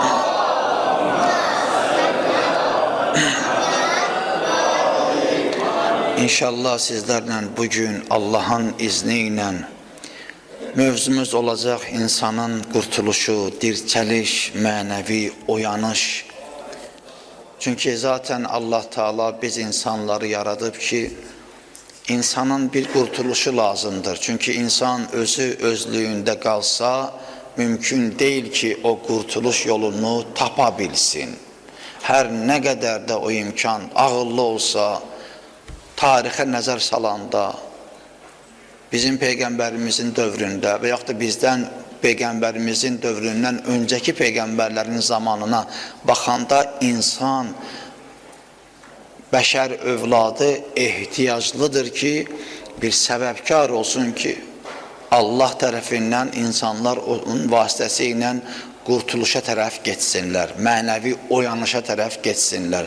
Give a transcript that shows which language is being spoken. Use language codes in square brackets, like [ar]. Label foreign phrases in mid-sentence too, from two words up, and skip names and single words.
[az] İnşallah sizlərlə bugün Allah'ın izni ilə mövzumuz olacaq insanın qurtuluşu, dirçəliş, mənəvi oyanış. Çünkü zaten Allah Teala biz insanları yaradıb ki, insanın bir kurtuluşu lazımdır. Çünkü insan özü özlüğünde kalsa, [tr] mümkün değil [az] ki o kurtuluş yolunu tapabilsin. [tr] Her ne kadar da [az] o imkan ağıllı olsa, tarihe nəzər salanda, bizim Peygamberimizin dövründə və yaxud da bizdən Peygamberimizin dövründən [tr] önceki peygamberlerin [az] zamanına baxanda insan, bəşər övladı ehtiyaclıdır ki, bir səbəbkar olsun ki, Allah tərəfindən insanlar onun vasitəsilə qurtuluşa tərəf getsinlər, mənəvi oyanışa tərəf getsinlər.